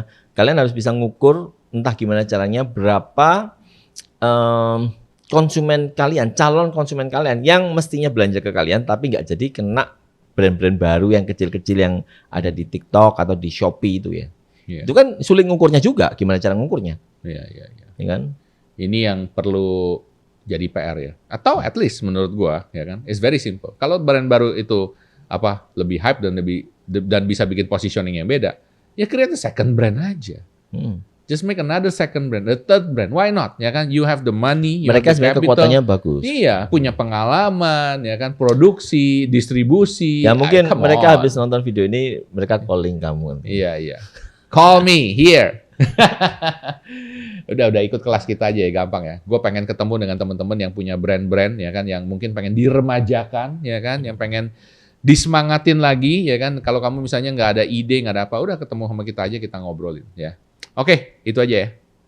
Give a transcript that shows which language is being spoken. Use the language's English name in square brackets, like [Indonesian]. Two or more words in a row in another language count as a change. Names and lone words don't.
[Indonesian] Kalian harus bisa ngukur entah gimana caranya berapa konsumen kalian, calon konsumen kalian yang mestinya belanja ke kalian tapi nggak jadi kena brand-brand baru yang kecil-kecil yang ada di TikTok atau di Shopee itu ya. Yeah. Itu kan sulit ngukurnya juga, gimana cara ngukurnya? Iya. Ya kan? Ini yang perlu jadi PR ya. Atau [English] at least [Indonesian] menurut gua ya kan, [English] it's very simple. [Indonesian] Kalau brand baru itu lebih hype dan bisa bikin positioning yang beda, ya [English] create a second brand [Indonesian] aja. [English] Just make another second brand, a third brand. Why not? [Indonesian] Ya kan, [English] you have the money, you [Indonesian] mereka [English] have the [Indonesian] sebenarnya [English] capital. [Indonesian] kekuatannya bagus. Iya, punya pengalaman, ya kan, produksi, distribusi. Ya mungkin mereka habis nonton video ini, mereka calling kamu. Iya. [English] Call me here. [Indonesian] udah ikut kelas kita aja ya, gampang ya. Gue pengen ketemu dengan teman-teman yang punya brand-brand, ya kan, yang mungkin pengen diremajakan, ya kan, yang pengen disemangatin lagi, ya kan. Kalau kamu misalnya nggak ada ide, nggak ada apa, udah ketemu sama kita aja, kita ngobrolin, ya. Oke, itu aja ya.